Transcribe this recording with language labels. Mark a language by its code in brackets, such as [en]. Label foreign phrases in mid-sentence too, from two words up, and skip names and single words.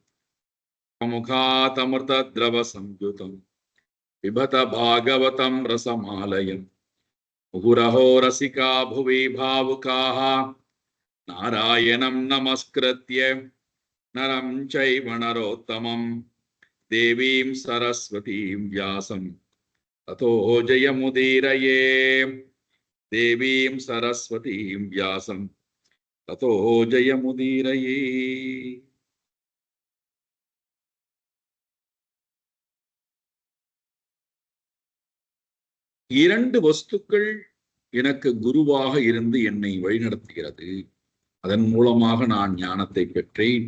[sa] मुखातमृतद्रवसंयुतं पिबत भागवतं रसमालयम् मुहुरहो रसिका भुवि भावुकाः नारायणं नमस्कृत्य नरं चैव नरोत्तमं देवीं सरस्वतीं व्यासं ततो जयमुदीरये। देवीं सरस्वतीं व्यासं ततो जयमुदीरये। [ta] இரண்டு வஸ்துக்கள் எனக்கு குருவாக இருந்து என்னை வழிநடத்துகிறது. அதன் மூலமாக நான் ஞானத்தை பெற்றேன்.